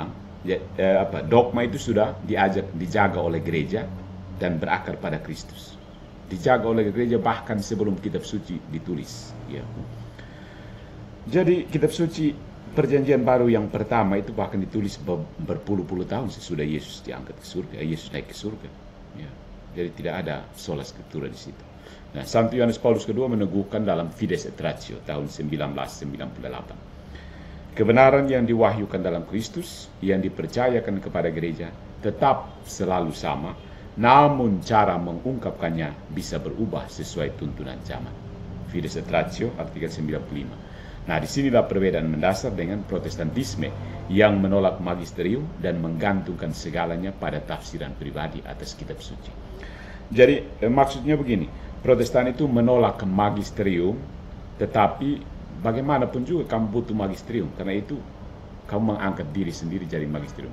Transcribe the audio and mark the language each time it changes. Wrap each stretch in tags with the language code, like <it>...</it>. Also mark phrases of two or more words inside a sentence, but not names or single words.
<id>Dogma itu sudah dijaga oleh gereja dan berakar pada Kristus. Dijaga oleh gereja bahkan sebelum kitab suci ditulis. Ya. Jadi kitab suci Perjanjian Baru yang pertama itu bahkan ditulis berpuluh-puluh tahun sesudah Yesus diangkat ke surga, Yesus naik ke surga. Ya. Jadi tidak ada</id> <la>sola scriptura</la> <id>di situ. Nah, Santo Yohanes Paulus II meneguhkan dalam Fides et Ratio tahun 1998. Kebenaran yang diwahyukan dalam Kristus, yang dipercayakan kepada gereja, tetap selalu sama, namun cara mengungkapkannya bisa berubah sesuai tuntunan zaman. Fides et Ratio, artikel 95. Nah, disinilah perbedaan mendasar dengan Protestantisme yang menolak magisterium dan menggantungkan segalanya pada tafsiran pribadi atas kitab suci. Jadi, maksudnya begini, Protestan itu menolak magisterium, tetapi bagaimanapun juga kamu butuh magisterium, karena itu kamu mengangkat diri sendiri jadi magisterium.</id>